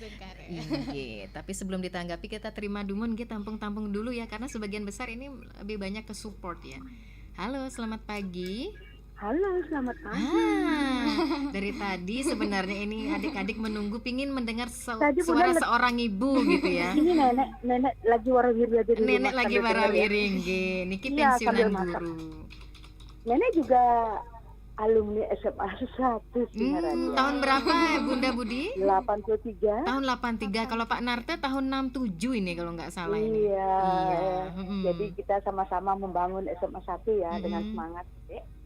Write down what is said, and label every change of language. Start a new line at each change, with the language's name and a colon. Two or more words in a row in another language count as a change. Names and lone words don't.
Indonesian: Iya, tapi sebelum ditanggapi kita terima dumun, kita tampung-tampung dulu ya, karena sebagian besar ini lebih banyak ke support ya. Halo, selamat pagi. Halo, selamat pagi. Dari tadi sebenarnya ini adik-adik menunggu pingin mendengar suara bulan seorang ibu gitu ya. Ini nenek lagi warawiri aja di rumah. Nenek lagi warawiri nggih. Niki pensiunan guru. Nenek juga alumni SMA 1 Singaraja. Tahun berapa Bunda Budi? 83. Tahun 83. Kalau Pak Narte tahun 67 ini kalau nggak salah ini. Iya. Jadi kita sama-sama membangun SMA 1 ya dengan semangat, Dek.